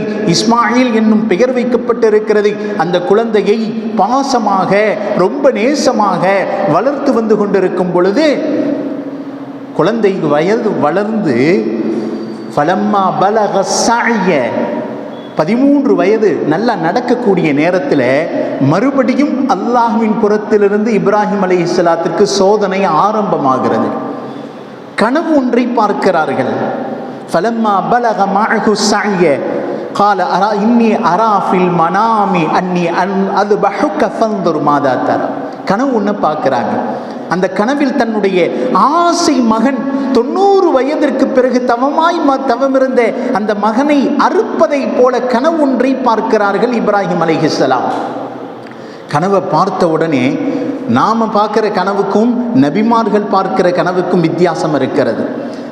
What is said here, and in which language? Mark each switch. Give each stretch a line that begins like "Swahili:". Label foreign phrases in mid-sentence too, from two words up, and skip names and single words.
Tamil: இஸ்மாயில் என்னும் பெயர் வைக்கப்பட்டிருக்கிறது. அந்த குழந்தையை பாசமாக ரொம்ப நேசமாக வளர்த்து வந்து கொண்டிருக்கும் பொழுது குழந்தை வயது வளர்ந்து
Arabic: فلما بلغ السعي
Tamil: 13 வயது நல்லா நடக்கக்கூடிய நேரத்தில் மறுபடியும் அல்லாஹ்வின் புறத்திலிருந்து இப்ராஹிம் அலைஹிஸ்ஸலாத்திற்கு சோதனை ஆரம்பமாகிறது. கனவு ஒன்றை பார்க்கிறார்கள்.
Arabic: فلما بلغ معه السعي قال إني أرى في المنام أني أذبحك فانظر ماذا ترى.
Tamil: கனவு ஒன்று பார்க்கிறாங்க. அந்த கனவில் தன்னுடைய ஆசை மகன் 90 வயதிற்கு பிறகு தவமிருந்த அந்த மகனை அறுப்பதை போல கனவு ஒன்றை பார்க்கிறார்கள் இப்ராஹிம் அலைஹிஸ்ஸலாம். கனவை பார்த்த உடனே நாம் பார்க்கிற கனவுக்கும் நபிமார்கள் பார்க்கிற கனவுக்கும் வித்தியாசம் இருக்கிறது.